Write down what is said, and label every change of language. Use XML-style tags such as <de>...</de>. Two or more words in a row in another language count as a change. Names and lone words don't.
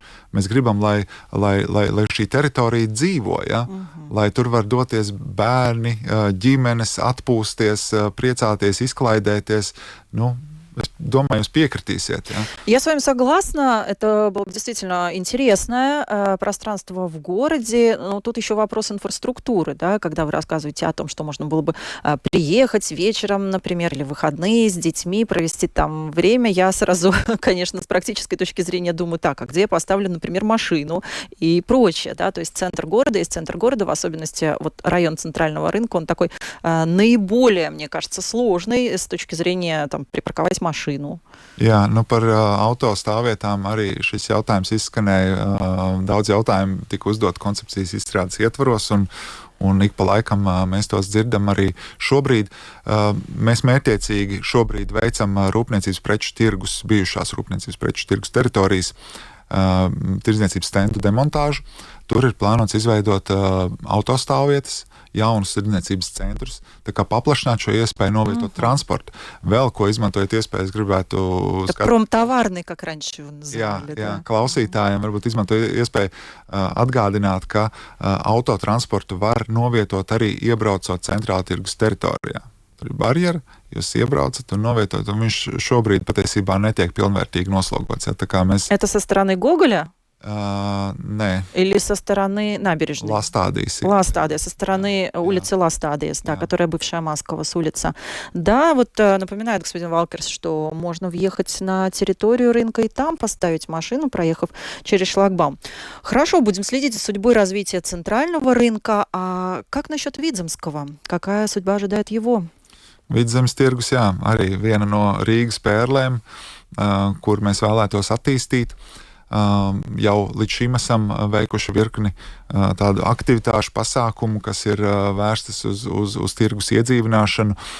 <lv>Mēs gribam, lai šī teritorija dzīvo, lai tur var doties bērni, ģimenes, atpūsties, priecāties, izklaidēties. Es думаю, jūs piekritīsiet.</lv> <ru>Я с вами согласна. Это было действительно интересное пространство в городе. Но тут еще вопрос инфраструктуры, да, когда вы рассказываете о том, что можно было бы приехать вечером, например, или в выходные с детьми, провести там время. Я сразу, конечно, с практической точки зрения думаю, так, а где я поставлю, например, машину и прочее, да, то есть центр города, в особенности вот район центрального рынка, он такой наиболее, мне кажется, сложный с точки зрения там припарковать mašīnu.</ru> <lv>Jā, par autostāvvietām arī šis jautājums izskanēja. Daudz jautājumu tika uzdot koncepcijas izstrādes ietvaros, un ik pa laikam mēs tos dzirdam arī šobrīd. Mēs mērķiecīgi šobrīd veicam rūpniecības preču tirgus, bijušās rūpniecības preču tirgus teritorijas, tirdzniecības stendu demontāžu. Tur ir plānots izveidot autostāvvietas, jaunus tirdzniecības centrus, tā kā paplašināt šo iespēju novietot transportu. Vēl ko izmantojot iespējas gribētu</lv> <ru>Промтоварный, как раньше его называли.</ru> <lv>Jā, klausītājiem varbūt izmantojot iespēju atgādināt, ka autotransportu var novietot arī iebraucot centrāla tirgus teritorijā. tur ir barjera, jūs iebraucat un novietojat, un viņš šobrīd patiesībā netiek pilnvērtīgi noslogots. Ja? Tā kā mēs,</lv> <ru>Это со стороны Гоголя nē, или со стороны набережной? Ластādīs. Ластадия, со стороны улицы Ластадиес, да, которая бывшая Масковас улица. Да, вот напоминает господин Валкерс, что можно въехать на территорию рынка и там поставить машину, проехав через шлагбаум. Хорошо, будем следить за судьбой развития центрального рынка. А как насчет Видземского? Какая судьба ожидает его?</ru> <lv>Vidzemes tirgus, jā, arī viena no Rīgas pērlēm, kur mēs vēlētos attīstīt. Jau līdz šim esam veikuši virkni tādu aktivitāšu pasākumu, kas ir vērstas uz tirgus iedzīvināšanu.</lv>